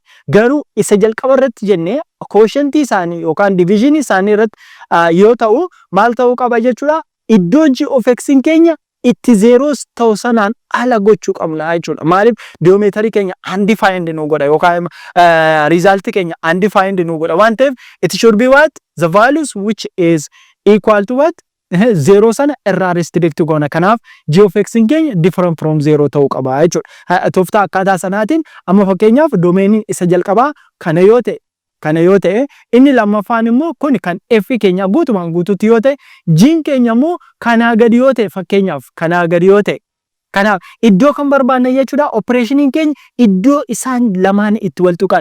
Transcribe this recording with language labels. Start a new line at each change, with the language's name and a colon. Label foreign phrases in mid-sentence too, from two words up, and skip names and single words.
Oromo: Garuu isa jalqaba irratti jennee quotientii isaanii yookaan divisionii isaanii irratti yoo ta'u maal ta'uu qaba jechuudha iddoo
English: g of x
Oromo: keenya itti zeros ta'u sanaan ala gochuu qabna jechuudha. Maaliif geometrii keenya undefined nu godha yookaan result keenya undefined nu godha waan ta'eef
English: it should be what the values which is equal to what zero
Oromo: sana irraa restrict goona. Kanaaf
English: g of x
Oromo: keenya
English: different from zero
Oromo: ta'uu qaba jechuudha. Tooftaa akkaataa sanaatiin amma fakkeenyaaf domainii isa jalqabaa kana yoo ta'e inni lammaffaan immoo kun kan f keenya guutumaan guutuutti yoo ta'e g keenya immoo kanaa gadi yoo ta'e fakkeenyaaf kanaa gadi yoo ta'e kanaaf iddoo kan barbaanna jechuudha operationin keenya iddoo isaan lamaan itti wal tuqan.